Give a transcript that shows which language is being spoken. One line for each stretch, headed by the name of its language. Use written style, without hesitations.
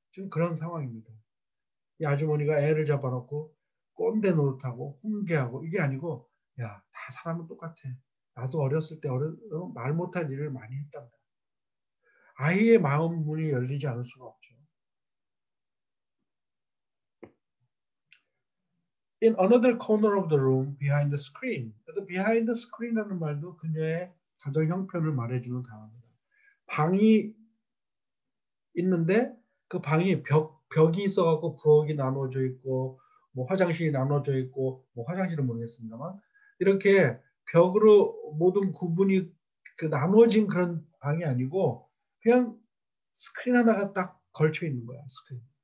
Korean: 지금 그런 상황입니다. 이 아주머니가 애를 잡아놓고 꼰대 노릇하고 훈계하고 이게 아니고, 야, 다 사람은 똑같아. 나도 어렸을 때 말 못할 일을 많이 했단다. 아이의 마음 문이 열리지 않을 수가 없죠.
English: In another corner of the room, behind the screen.
Korean: 그래서 behind the screen이라는 말도 그녀의 가정 형편을 말해주는 단어입니다. 방이 있는데 그 방이 벽이 있어갖고 부엌이 나눠져 있고 뭐 화장실이 나눠져 있고 뭐 화장실은 모르겠습니다만 이렇게 벽으로 모든 구분이 그 나눠진 그런 방이 아니고 그냥 스크린 하나가 딱 걸쳐 있는 거야. 스크린.